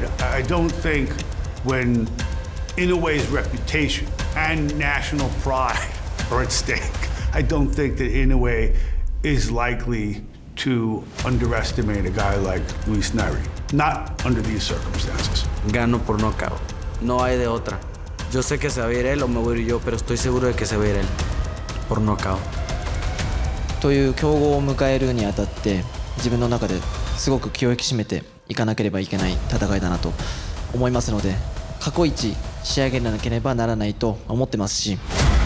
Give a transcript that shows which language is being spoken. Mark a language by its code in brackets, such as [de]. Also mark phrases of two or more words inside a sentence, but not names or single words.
[en] I don't think when Inoue's reputation and national pride are at stake, I don't think that Inoue is likely to underestimate a guy like Inoue-Nery. Not under these circumstances. [es] Gano por knockout. No hay de otra. Yo sé que se va a ir él o me voy a ir yo, pero estoy seguro de que se va a ir él. Por knockout. [ja] という強豪を迎えるにあたって自分の中ですごく気を引き締めていかなければいけない戦いだなと思いますので、過去一仕上げなければならないと思ってますし、